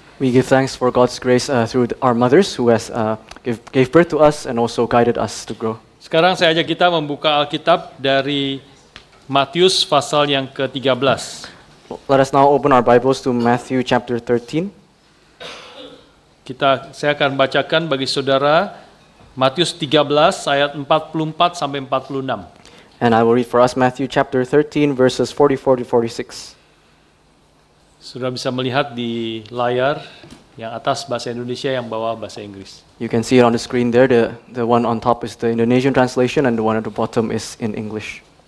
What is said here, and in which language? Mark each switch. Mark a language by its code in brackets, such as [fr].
[en] We give thanks for God's grace through our mothers who has gave birth to us and also guided us to grow. [id] Sekarang saya ajak kita membuka Alkitab dari Matius pasal yang ke-13. [en] Let us now open our Bibles to Matthew chapter 13. [id] Saya akan bacakan bagi saudara Matius 13 ayat 44 sampai 46. [en] And I will read for us Matthew chapter 13 verses 44 to 46. [id] Sudah bisa melihat di layar yang atas bahasa Indonesia, yang bawah bahasa Inggris. [en] You can see it on the screen there. The one on top is the Indonesian translation and the one at the bottom is in English.